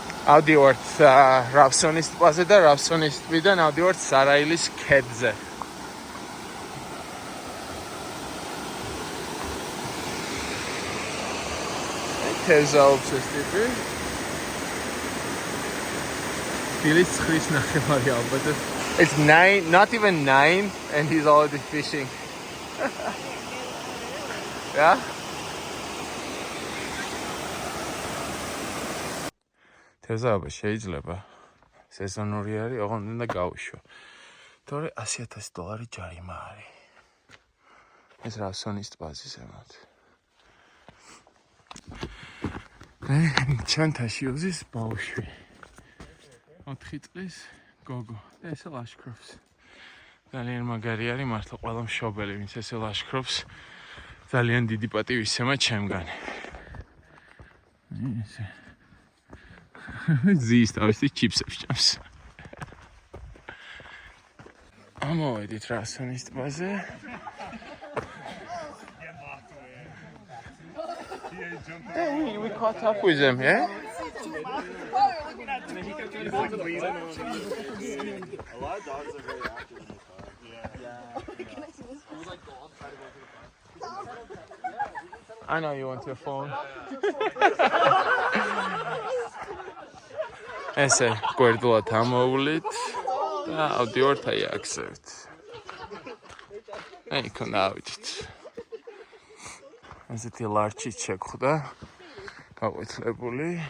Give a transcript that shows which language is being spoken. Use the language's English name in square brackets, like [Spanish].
[Georgian] ავდივართ რავსონის ტბაზე და რავსონის ტბიდან ავდივართ სარაილის ქედზე. თევზაობს ეს ტიპი. დილის 9-ის ნახევარი ალბათ. [English] It's 9, not even 9, and he's already fishing. Yeah? [Georgian] თევზაობა შეიძლება სეზონური არის, ოღონდ უნდა გავუშვა. თორე $100,000 ჯარიმა არის. ეს რავსონის ტბაზე ზემოთ. ჩანთაში უზის ბავშვი. 4 წლის გოგო. ესე ლაშქრობს. ძალიან მაგარი არის მართლა ყველა მშობელი, ვინც ესე ლაშქრობს. ძალიან დიდი პატივისცემა ჩემგან. ესე. ზის თავისი ჩიპსებს ჭამს. ამოვედით რავსონის ტბაზე. [English] Hey, we caught up with him, yeah? A lot of dogs are very active in the car. I know you want your phone. [Georgian] ესე გვერდულად ამოვლით და ავდივართ აი აქსევით. აი იქნა ავიდით. ესეთი ლარჩი შეგვხვდა გაყვეთლებული.